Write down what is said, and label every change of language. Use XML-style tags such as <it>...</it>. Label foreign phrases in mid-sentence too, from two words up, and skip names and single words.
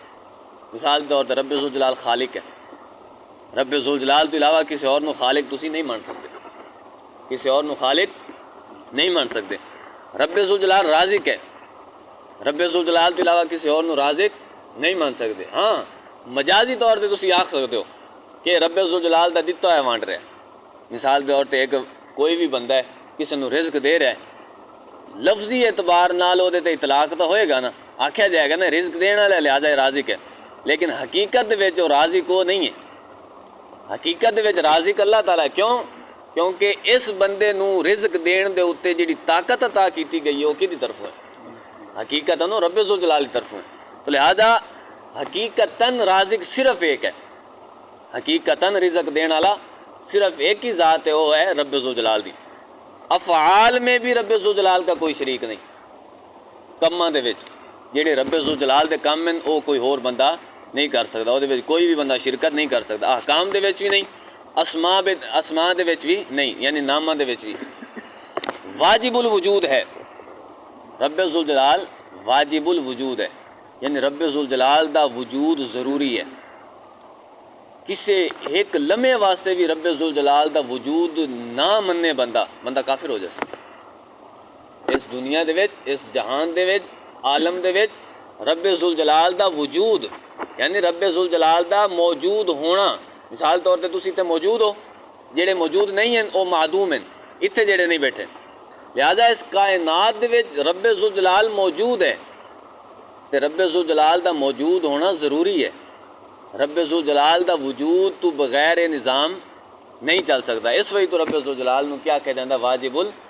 <ur>مثال کے طور پر</ur> <pa>رب ذوالجلال خالق ہے، رب ذوالجلال تو علاوہ کسی اور نو خالق تسی نہیں مان سکتے، کسی اور نو خالق نہیں مان سکتے۔ رب ذوالجلال رازق ہے، رب ذوالجلال تو علاوہ کسی اور نو رازق نہیں مان سکتے۔ ہاں مجازی طور پہ تسی آکھ سکتے ہو کہ رب ذوالجلال دا دتا ہے وانٹ رہا ہے۔ مثال کے طور پہ ایک کوئی بھی بندہ ہے کسی نو رزق دے رہا ہے، لفظی اعتبار نال وہ تے اطلاق تو ہوئے گا نا، آکھیا جائے گا نا رزق دینا والا لہٰذا رازق ہے، لیکن حقیقت وچ وہ رازق وہ نہیں ہے، حقیقت وچ رازق اللہ تعالیٰ ہے۔ کیوں؟ کیونکہ اس بندے نو رزق دین دے اوتے جڑی طاقت عطا کیتی گئی ہے وہ کدی طرف ہے؟ حقیقت نو رب ذوالجلال کی طرف ہے۔ تو لہذا حقیقتاً رازق صرف ایک ہے، حقیقتاً رزق دین والا صرف ایک ہی ذات ہے، وہ ہے رب ذوالجلال دی۔</pa> <ur>افعال میں بھی رب ذوالجلال کا کوئی شریک نہیں،</ur> <pa>کماں دے وچ جڑے رب ذوالجلال دے کام ہیں وہ کوئی اور بندہ نہیں کر سکتا، وہ دے وچ کوئی بھی بندہ شرکت نہیں کر سکتا، احکام دے وچ بھی نہیں، اسماء دے وچ بھی نہیں، یعنی ناماں دے وچ بھی۔ واجب الوجود ہے، رب ذوالجلال واجب الوجود ہے، یعنی رب ذوالجلال دا وجود ضروری ہے۔ کسے ایک لمحے واسطے بھی رب ذوالجلال دا وجود نہ مننے بندہ کافر ہو جائے۔ اس دنیا دے وچ، اس جہان دے وچ، عالم دے وچ رب ذوالجلال دا وجود، یعنی رب ذوالجلال دا موجود ہونا، مثال طور تے تسی تے موجود ہو، جڑے موجود نہیں ہیں وہ معدوم ہیں، اتھے جڑے نہیں بیٹھے، لہذا اس کائنات دے وچ رب ذوالجلال موجود ہے، تے رب ذوالجلال دا موجود ہونا ضروری ہے۔ رب ذوالجلال دا وجود تو بغیر نظام نہیں چل سکتا، اس وجہ تو رب ذوالجلال نو کیا کہہ جاندہ؟</pa>